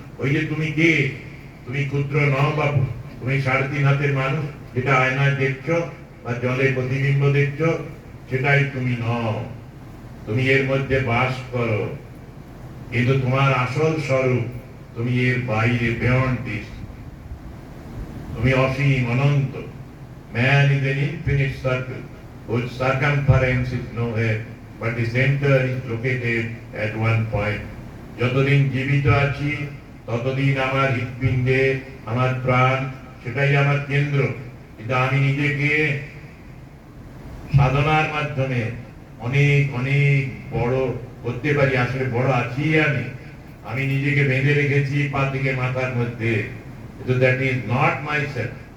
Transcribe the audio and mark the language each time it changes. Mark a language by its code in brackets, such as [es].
[bn] ওই যে তুমি কে, তুমি ক্ষুদ্র নও বাবু, তুমি 3.5 হাতের মানুষ, যেটা আয়নায় দেখছো বা জলে প্রতিবিম্ব দেখছো, সেটাই তুমি নও। তুমি এর মধ্যে বাস করো, কিন্তু তোমার আসল স্বরূপ তুমি এর বাইরে, বিয়ন্ড দিস। তুমি অসীম, অনন্ত। [en] Man is an infinite circle whose circumference is nowhere, but the center is located at one point. [bn] যতদিন জীবিত আছি ততদিন আমার হৃৎপিণ্ডে আমার প্রাণ, সেটাই আমার কেন্দ্র। কিন্তু আমি নিজেকে সাধনার মাধ্যমে অনেক অনেক বড় করতে পারি। আসলে বড় আছি আমি নিজেকে বেঁধে রেখেছি পা থেকে মাথার মধ্যে, কিন্তু [en] That is not my self.